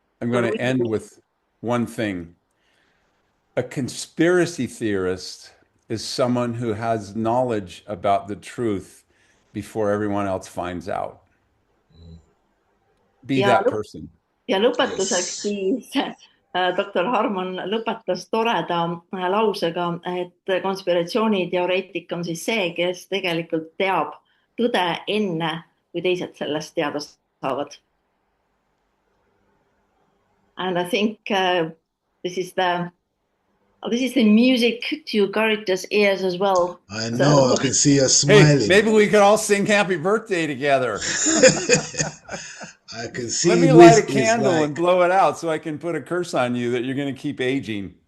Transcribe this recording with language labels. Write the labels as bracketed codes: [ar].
[en] going to end with one thing. A conspiracy theorist is someone who has knowledge about the truth before everyone else finds out. Be [et] Ja [en] that person. [et] Ja lõpetuseks [en] Yes. [et] siis doktor Harmon lõpetas toreda lausega, et konspiratsiooniteoreetik on siis see, kes tegelikult teab tõde enne, kui teised sellest teada saavad. [en] And I think this is the music to Garita's ears as well. I know. I can see her smiling. Hey, maybe we could all sing happy birthday together. I can see. Let me light a candle and blow it out so I can put a curse on you that you're going to keep aging.